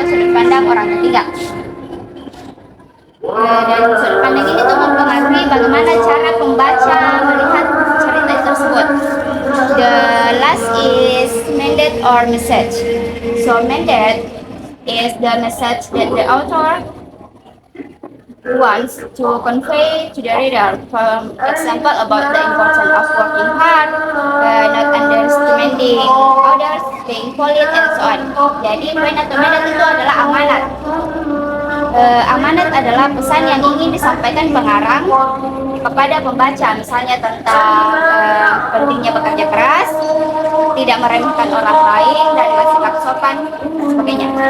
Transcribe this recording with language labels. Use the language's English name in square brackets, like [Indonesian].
[Indonesian] pandang orang ketiga. Dan sudut pandang ini tuh mempengaruhi bagaimana cara pembaca melihat cerita tersebut. [English] The last is mandate or message. So mandate is the message that the author wants to convey to the reader. For example, about the importance of working hard, not underestimating others, being polite, and so on. [Indonesian] Jadi poin atau mandate itu adalah amanat. Amanat adalah pesan yang ingin disampaikan pengarang kepada pembaca, misalnya tentang pentingnya bekerja keras, tidak meremehkan orang lain, dan sikap sopan, dan sebagainya.